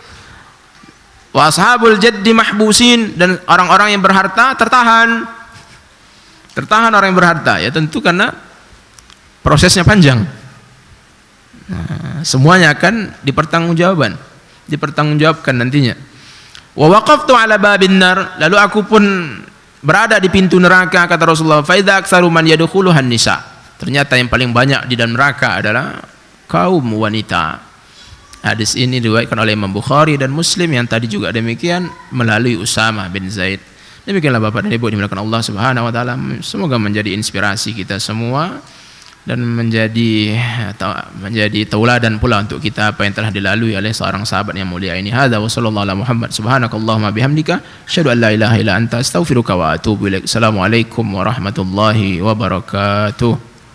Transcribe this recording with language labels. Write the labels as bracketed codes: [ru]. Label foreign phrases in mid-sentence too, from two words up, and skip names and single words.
[ar] وأصحاب الجد محبوسون, [id] dan orang-orang yang berharta tertahan orang yang berharta, ya tentu karena prosesnya panjang. Nah, semuanya akan dipertanggungjawabkan nantinya. [ar] ووقفت على باب النار, [id] lalu aku pun berada di pintu neraka, kata Rasulullah, [ar] فإذا أكثر من يدخلها النساء, [id] ternyata yang paling banyak di dalam neraka adalah kaum wanita. Hadis ini diriwayatkan oleh Imam Bukhari dan Muslim, yang tadi juga demikian melalui Usamah bin Zaid. Demikianlah Bapak dan Ibu dimuliakan Allah [ar] سبحانه وتعالى, [id] semoga menjadi inspirasi kita semua dan menjadi tauladan pula untuk kita apa yang telah dilalui oleh seorang sahabat yang mulia ini. [ar] هذا وصلى الله على محمد سبحانك اللهم وبحمدك أشهد أن لا إله إلا أنت أستغفرك وأتوب إليك. السلام عليكم ورحمة الله وبركاته.